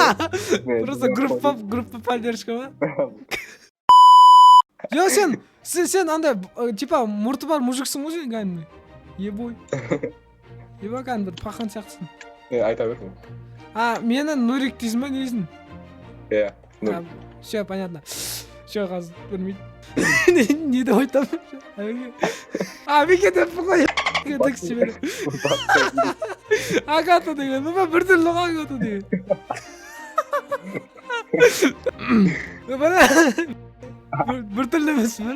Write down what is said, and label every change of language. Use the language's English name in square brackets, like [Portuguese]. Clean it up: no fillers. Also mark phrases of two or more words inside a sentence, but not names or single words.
[Russian] Просто группа поддержка [Kazakh] ма? Жоқ, сен андай, типа, мұрты бар мужиксің ғой сен кәдімгі. Ебой. Еба кәдімгі бір пахан сияқтысың. Айта бер. Мені Нурик дейсің ба, дейсің? Иә, Нурик. [Russian] Все, понятно. Все, [Kazakh] қазір білмейді. Не деп айтамын? Беке деп қой. Текст жібер. Агата деген. Бір түрлі ғой Агата деген. Бір түрлі емес бір.